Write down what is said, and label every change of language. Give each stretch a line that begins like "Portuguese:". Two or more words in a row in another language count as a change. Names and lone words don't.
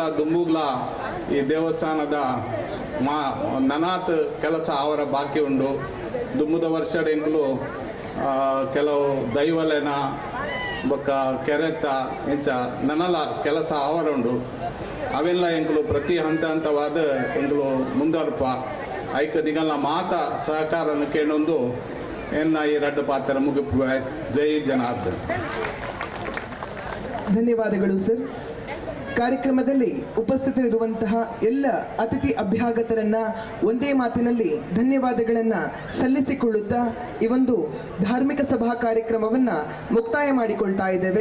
Tulu: ದುಂಬುಗ್ಲ ಈ ದೇವಸ್ಥಾನದ ನನಾತ್ ಕೆಲಸ ಅವರ ಬಾಕಿ ಉಂಡು ದುಂಬುದ ವರ್ಷದ ಎಂಗ್ಲು ಕೆಲವು ದೈವಲೆನ ಬೊಕ್ಕ ಕೆರೆತ್ತ ಇಂಚ ನನಲ ಕೆಲಸ ಅವರುಂಡು ಅವೆಲ್ಲ ಎಂಗ್ಲು ಪ್ರತಿ ಹಂತ ಹಂತವಾದ ಎಂಗ್ಲು ಮುಂದರ್ಪ ಐಕ ನಿಗಲ್ನ ಮಾತ ಸಹಕಾರನ ಕೇಳೊಂದು ಎನ್ನ ಈ ರಡ್ಡ ಪಾತ್ರ ಮುಗಿಪುವೆ.
Kannada: ಜೈ ಜನಾರ್ದನ್. ಧನ್ಯವಾದಗಳು ಸರ್. ಕಾರ್ಯಕ್ರಮದಲ್ಲಿ ಉಪಸ್ಥಿತರಿರುವಂತಹ ಎಲ್ಲ ಅತಿಥಿ ಅಭ್ಯಾಗತರನ್ನ ಒಂದೇ ಮಾತಿನಲ್ಲಿ ಧನ್ಯವಾದಗಳನ್ನ ಸಲ್ಲಿಸಿಕೊಳ್ಳುತ್ತಾ ಈ ಒಂದು ಧಾರ್ಮಿಕ ಸಭಾ ಕಾರ್ಯಕ್ರಮವನ್ನ ಮುಕ್ತಾಯ ಮಾಡಿಕೊಳ್ತಾ ಇದ್ದೇವೆ.